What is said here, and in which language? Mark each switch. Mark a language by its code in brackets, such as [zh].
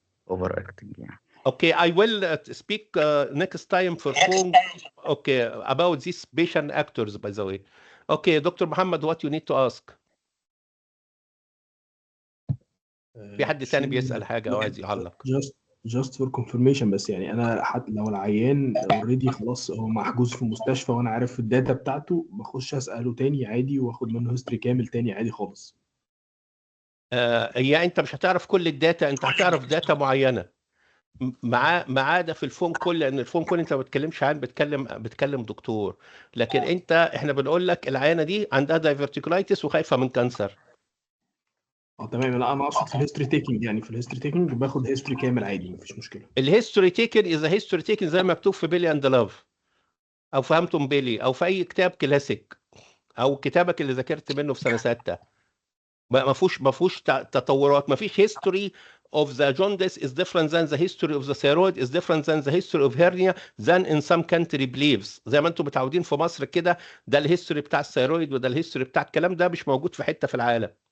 [ar] overacting يعني. [en] Okay, I will speak next time for phone. Okay, about these patient actors by the way. Okay, Dr. Muhammad, what you need to ask? [ar] في حد تاني بيسأل حاجة أو عايز يعلق؟ [en] just for confirmation، [ar] بس يعني أنا حتى لو العيان already خلاص هو محجوز في المستشفى وأنا عارف الداتا بتاعته، بخش أسأله تاني عادي وآخد منه هيستوري كامل تاني عادي خالص. هي أنت مش هتعرف كل الداتا، أنت هتعرف داتا معينة ما عدا في الفون كول، لأن الفون كول أنت ما بتكلمش عن بتكلم دكتور، لكن إحنا بنقول لك العيانة دي عندها دايفرتيكولايتس وخايفة من كانسر. تمام. لا انا اقصد في الهيستوري تيكنج، يعني في الهيستوري تيكنج باخد هيستوري كامل عادي مفيش مشكله. الهيستوري تيكن اذا هيستوري تيكن زي ما مكتوب في بيلي اند لاف او في هامتون بيلي او في اي كتاب كلاسيك او كتابك اللي ذاكرت منه في سنه 6، ما فيهوش تطورات، ما فيش [en] history of the jaundice is different than the history of the thyroid is different than the history of hernia than in some country believes. [ar] زي ما انتم متعودين في مصر كده، ده الهيستوري بتاع الثيرويد وده الهيستوري بتاع الكلام ده مش موجود في حته في العالم.